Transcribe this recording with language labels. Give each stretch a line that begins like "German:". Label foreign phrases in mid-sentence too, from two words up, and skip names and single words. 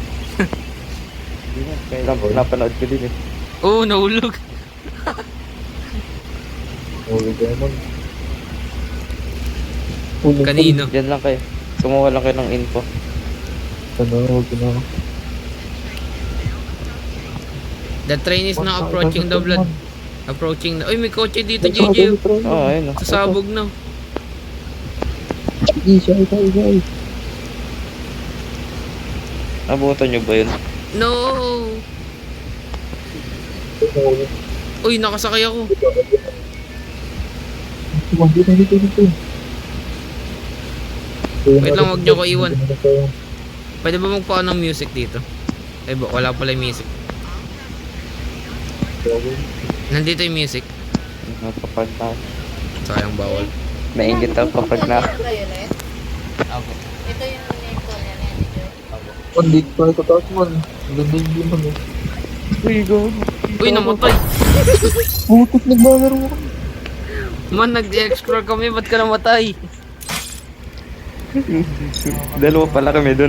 Filipino: Napanood ko din eh. Oo, nahulog. Huwag naman. Kanino? Diyan lang kayo. Kumuha lang kayo ng info. Ano, huwag na.
English: The train is now approaching the Blood.
Filipino: Approaching na. Uy, may kotse dito, JJ. Oo, ayun o. Sasabog na. Isa. Abutan nyo ba yun? No! Uy, nakasakay ako. Dito. Wait lang, wag nyo ko iwan. Pwede ba magpaan ng music dito? Eh, wala pala yung music. Nandito yung music. Kapag na. Sayang bawal. Naingit ako kapag na. Ito yun eh. Ako. Ito yung name-call niya na yan. Dito pa ito taas man. Ganda yung game man eh. Uy, go. Uy, namatay! Putik, nagbagar mo. Man, nag-explore kami. Ba't ka namatay? Dalawa pala kami dun.